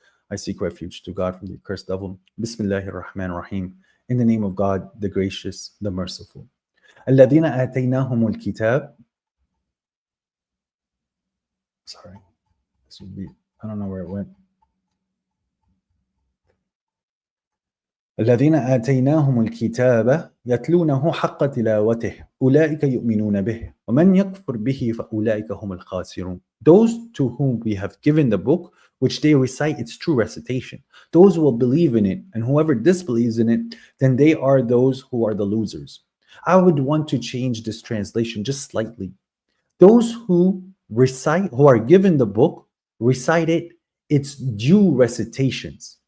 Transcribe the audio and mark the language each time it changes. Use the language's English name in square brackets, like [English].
[English] I seek refuge to God from the accursed devil. Bismillahir Rahmanir Rahim. In the name of God, the gracious, the merciful. [Arabic] الذين آتيناهم الكتاب. [English] Sorry, this would be, I don't know where it went. [Arabic] الذين آتيناهم الكتاب يتلونه حق تلاوته أولئك يؤمنون به ومن يكفر به فأولئك هم الخاسرون. [English] Those to whom we have given the book, which they recite its true recitation, those who will believe in it, and whoever disbelieves in it, then they are those who are the losers. I would want to change this translation just slightly. Those who recite, who are given the book, recite it its due recitations.